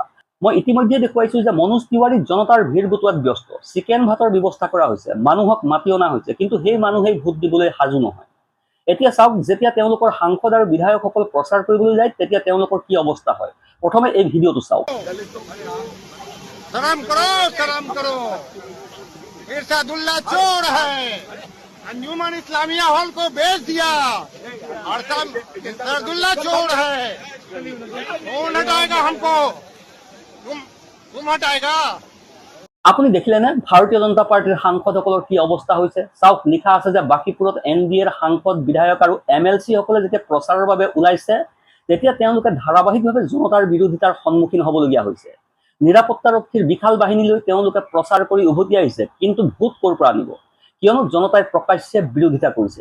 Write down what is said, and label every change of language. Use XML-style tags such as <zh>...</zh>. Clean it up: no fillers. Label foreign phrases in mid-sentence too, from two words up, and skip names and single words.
<as>মই ইতিমধ্যে দেখুৱাইছো যে মনোজ তিৱাৰীক জনতাৰ ভিৰ গোটোৱাত ব্যস্ত। চিকেন ভাতৰ ব্যৱস্থা কৰা হৈছে, মানুহক মাতি অনা হৈছে, কিন্তু সেই মানুহেই ভোট দিবলৈ সাজু নহয়। এতিয়া চাওক, যেতিয়া তেওঁলোকৰ সাংসদ আৰু বিধায়কসকল প্ৰচাৰ কৰিবলৈ যায়, তেতিয়া তেওঁলোকৰ কি অৱস্থা হয়। প্ৰথমে এই ভিডিঅ'টো চাওক।</as> <hi>शर्म करो, शर्म करो। इरशादुल्ला चोर है, अंजुमन इस्लामिया हॉल को बेच दिया, और सब इरशादुल्ला चोर है। कौन हटाएगा हमको? तुम हटाएगा?</hi> <as>আপুনি দেখিলেনে ভাৰতীয় জনতা পাৰ্টিৰ সাংসদসকলৰ কি অৱস্থা হৈছে। চাওক, লিখা আছে যে বাঁকীপুৰত NDAৰ সাংসদ, বিধায়ক আৰু MLC সকলে যেতিয়া প্ৰচাৰৰ বাবে ওলাইছে, তেতিয়া তেওঁলোকে ধাৰাবাহিকভাৱে জনতাৰ বিৰোধিতাৰ সন্মুখীন হ'বলগীয়া হৈছে। নিৰাপত্তাৰক্ষীৰ বিশাল বাহিনীলৈ তেওঁলোকে প্ৰচাৰ কৰি উভতি আহিছে, কিন্তু ভোট ক'ৰ পৰা আনিব, কিয়নো জনতাই প্ৰকাশ্যে বিৰোধিতা কৰিছে।</as>